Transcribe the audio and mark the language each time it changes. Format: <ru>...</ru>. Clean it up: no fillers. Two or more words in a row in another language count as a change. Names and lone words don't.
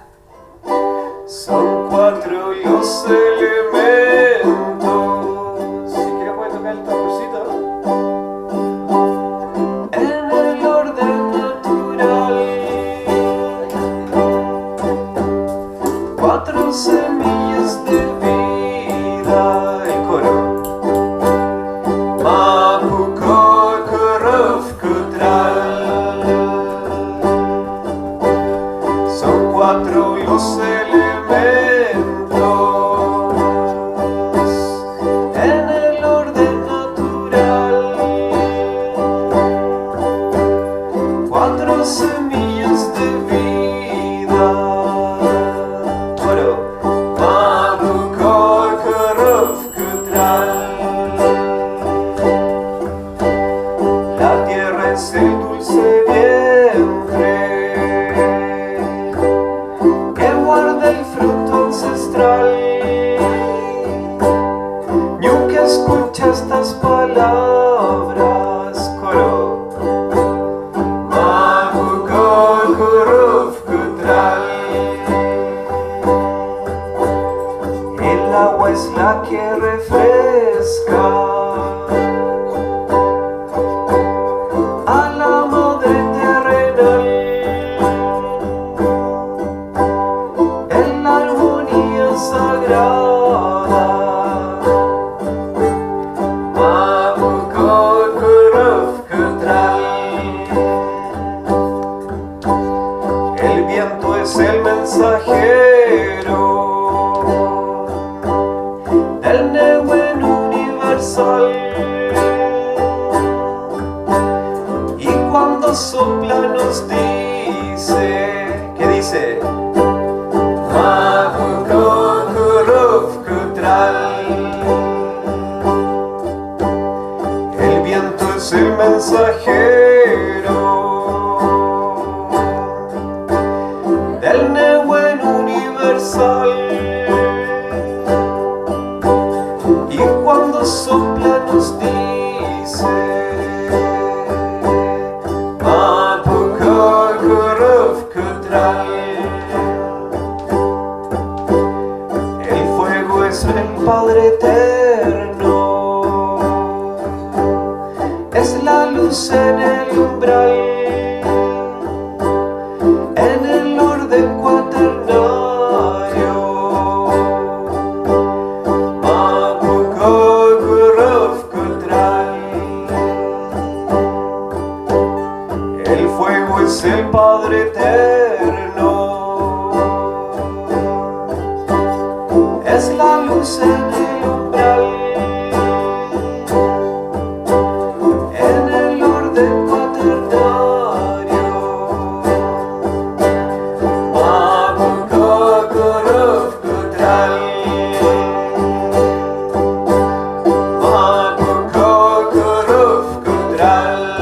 <es>Son 4 los elementos. Si quieres puedes tocar el tamborcito. En el orden natural, 4 semillas de vida.</es> <arn>El coro. Mapuko kuruf kutral.</arn> <es>Son 4 los elementos en el orden natural, 4 semillas de vida.</es> <arn>Coro. Mapuko kuruf kutral.</arn> <es>La tierra es el dulce vientre que guarda el fruto ancestral. Ñuque escucha estas palabras.</es> <arn>Coro. Mapuko kuruf kutral.</arn> <es>El agua es la que refresca a la madre terrenal. En la armonía sagrada,</es> <arn>Mapuko kuruf kutral.</arn> <es>El viento es el mensajero del Nehuen universal, y cuando sopla nos dice, ¿qué dice?</es> <arn>Mapuko kuruf kutral.</arn> <es>El viento es el mensajero del Nehuen universal, y cuando sopla nos dice</es> <arn>Mapuko kuruf kutral.</arn> <es>El fuego es el Padre eterno, es la luz en el umbral, en el orden cuaternario.</es> <arn>Mapuko kuruf kutral.</arn> <es>El fuego es el Padre eterno, es la luz en el umbral, en el orden cuaternario.</es> <arn>Mapuko kuruf kutral. Mapuko kuruf kutral.</arn>